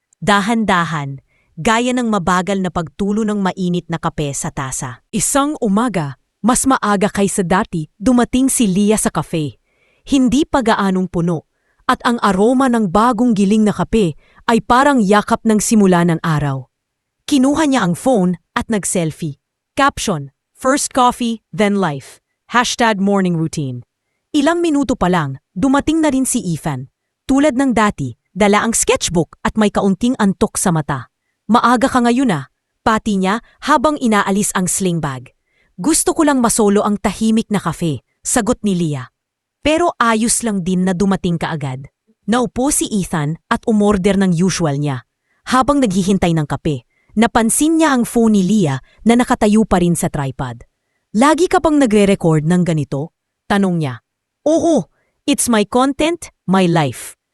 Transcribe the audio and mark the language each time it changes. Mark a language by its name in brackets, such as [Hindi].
[Filipino] Dahan-dahan, gaya ng mabagal na pagtulo ng mainit na kape sa tasa. Isang umaga, mas maaga kaysa dati, dumating si Leah sa kafe. Hindi pa gaanong puno, at ang aroma ng bagong giling na kape ay parang yakap ng simula ng araw. Kinuha niya ang phone at nag-selfie. [English] Caption, "First coffee, then life." [Filipino] #morning routine. Ilang minuto pa lang, dumating na rin si Ethan. Tulad ng dati, dala ang sketchbook at may kaunting antok sa mata. Maaga ka ngayon ah, pati niya habang inaalis ang sling bag. Gusto ko lang masolo ang tahimik na kafe, sagot ni Leah. Pero ayos lang din na dumating ka agad. Naupo si Ethan at umorder ng usual niya. Habang naghihintay ng kape, napansin niya ang phone ni Leah na nakatayo pa rin sa tripod. Lagi ka bang nagre-record ng ganito? Tanong niya. Oo, [English] it's my content, my life.